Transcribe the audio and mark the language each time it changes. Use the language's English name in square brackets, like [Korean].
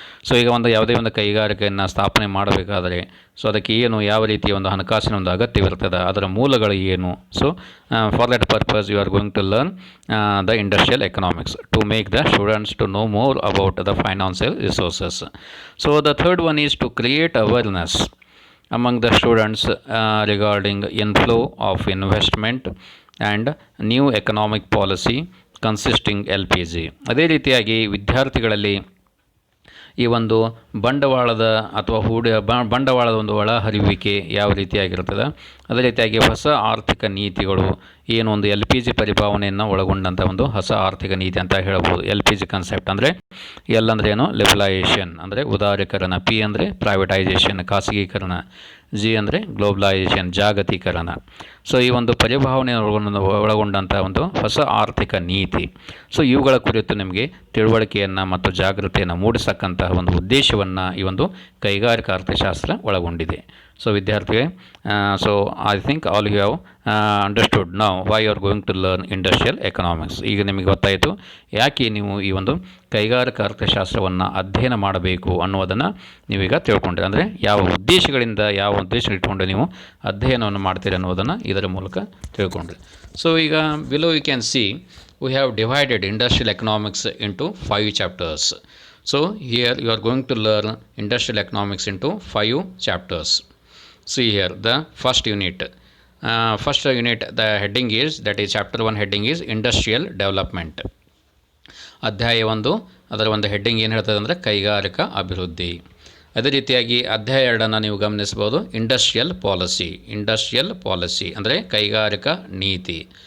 [Kannada] So ಈಗ ಯಾವುದೇ ಒಂದು ಕೈಗಾರಿಕೆಯನ್ನು ಸ್ಥಾಪನೆ ಮಾಡಬೇಕಾದರೆ ಸೊ ಅದಕ್ಕೆ ಏನು, ಯಾವ ರೀತಿಯ ಒಂದು ಹಣಕಾಸಿನ ಒಂದು ಅಗತ್ಯವಿರ್ತದೆ, ಅದರ ಮೂಲಗಳು ಏನು. [English] So for that purpose you are going to learn the industrial economics to make the students to know more about the financial resources. So the third one is to create awareness among the students regarding inflow of investment and new economic policy consisting LPG. [Kannada] ಅದೇ ರೀತಿಯಾಗಿ ವಿದ್ಯಾರ್ಥಿಗಳಲ್ಲಿ ಈ ಒಂದು ಬಂಡವಾಳದ ಅಥವಾ ಬಂಡವಾಳದ ಒಂದು ಒಳಹರಿವಿಕೆ ಯಾವ ರೀತಿಯಾಗಿರ್ತದೆ, ಅದೇ ರೀತಿಯಾಗಿ ಹೊಸ ಆರ್ಥಿಕ ನೀತಿಗಳು ಏನು, ಒಂದು LPG ಪರಿಭಾವನೆಯನ್ನು ಒಳಗೊಂಡಂಥ ಒಂದು ಹೊಸ ಆರ್ಥಿಕ ನೀತಿ ಅಂತ ಹೇಳ್ಬೋದು. LPG ಕಾನ್ಸೆಪ್ಟ್ ಅಂದರೆ ಎಲ್ ಅಂದರೆ ಏನು, ಲಿಬರಲೈಸೇಷನ್ ಅಂದರೆ ಉದಾರೀಕರಣ, ಪಿ ಅಂದರೆ ಪ್ರೈವೇಟೈಸೇಷನ್ ಖಾಸಗೀಕರಣ, ಜಿ ಅಂದರೆ ಗ್ಲೋಬಲೈಸೇಷನ್ ಜಾಗತೀಕರಣ. ಸೊ ಈ ಒಂದು ಪರಿಭಾವನೆಯನ್ನು ಒಳಗೊಂಡಂಥ ಒಂದು ಹೊಸ ಆರ್ಥಿಕ ನೀತಿ, ಸೊ ಇವುಗಳ ಕುರಿತು ನಿಮಗೆ ತಿಳುವಳಿಕೆಯನ್ನು ಮತ್ತು ಜಾಗೃತಿಯನ್ನು ಮೂಡಿಸಕ್ಕಂತಹ ಒಂದು ಉದ್ದೇಶವನ್ನು ಈ ಒಂದು ಕೈಗಾರಿಕಾ ಅರ್ಥಶಾಸ್ತ್ರ ಒಳಗೊಂಡಿದೆ. [English] So ವಿದ್ಯಾರ್ಥಿಗಳೇ, so I think all you have understood now why you are going to learn industrial economics. [Kannada] ಈಗ ನಿಮಗೆ ಗೊತ್ತಾಯಿತು ಯಾಕೆ ನೀವು ಈ ಒಂದು ಕೈಗಾರಿಕಾ ಅರ್ಥಶಾಸ್ತ್ರವನ್ನು ಅಧ್ಯಯನ ಮಾಡಬೇಕು ಅನ್ನೋದನ್ನು ನೀವೀಗ ತಿಳ್ಕೊಂಡ್ರಿ. ಅಂದರೆ ಯಾವ ಉದ್ದೇಶಗಳಿಂದ ಯಾವ ಉದ್ದೇಶ ಇಟ್ಕೊಂಡು ನೀವು ಅಧ್ಯಯನವನ್ನು ಮಾಡ್ತೀರಿ ಅನ್ನೋದನ್ನು ಇದರ ಮೂಲಕ ತಿಳ್ಕೊಂಡ್ರಿ. [English] So ಈಗ below you can see we have divided industrial economics into 5 chapters. So here you are going to learn industrial economics into 5 chapters. See here the first unit, first unit the heading is that is chapter 1 heading is industrial development. [Kannada] ಅಧ್ಯಾಯ 1 ಅದರ ಒಂದು heading ಏನು ಹೇಳ್ತದೆ ಅಂದರೆ ಕೈಗಾರಿಕಾ ಅಭಿವೃದ್ಧಿ. ಅದೇ ರೀತಿಯಾಗಿ ಅಧ್ಯಾಯ 2 ನೀವು ಗಮನಿಸ್ಬೋದು, ಇಂಡಸ್ಟ್ರಿಯಲ್ ಪಾಲಿಸಿ ಅಂದರೆ ಕೈಗಾರಿಕಾ ನೀತಿ.